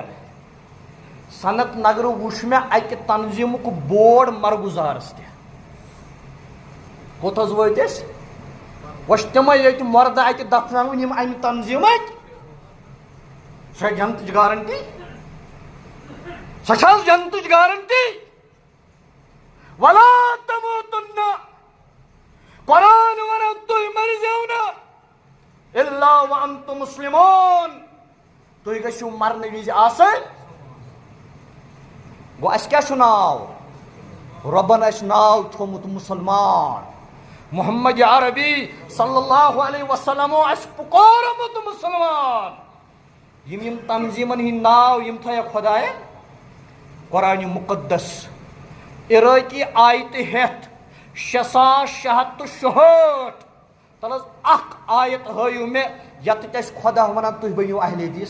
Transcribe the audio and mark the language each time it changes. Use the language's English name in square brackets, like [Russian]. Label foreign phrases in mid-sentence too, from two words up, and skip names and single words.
[Kashmiri] سنت نگر وٕچھ مےٚ اکہِ تنظیٖمُک بورڈ مرگزارس تہِ. کوٚت حظ وٲتۍ أسۍ؟ وۄنۍ چھِ تِمے ییٚتہِ مردٕ اتہِ دفناوٕنۍ یِم امہِ تنظیٖمٕکۍ. سۄ چھےٚ جنتٕچ گارنٹی؟ سۄ چھِ حظ جنتٕچ گارنٹی؟ [Arabic] ولا تموتن [Kashmiri] قرآن ونان تُہۍ مرزیو نہٕ [Arabic] الا وانتم مسلمون. [Kashmiri] تُہۍ گٔژھِو مرنہٕ وِزِ آسٕنۍ. گوٚو اَسہِ کیٛاہ چھُ ناو؟ رۄبن اَسہِ ناو تھوٚومُت مُسلمان. محمد عربی [Arabic] صلی اللہ علیہ وسلم [Kashmiri] اَسہِ پُکورمُت مُسلمان. یِم تنظیٖمن ہٕنٛدۍ ناو یِم تھٲیکھ خۄداین قرآنِ مُقدس عراقی آیتہِ ہٮ۪تھ 6667. تل حظ اکھ آیت ہٲیِو مےٚ یتھ اَسہِ خۄدا ونان تُہۍ بٔنِو اہلِ حدیث.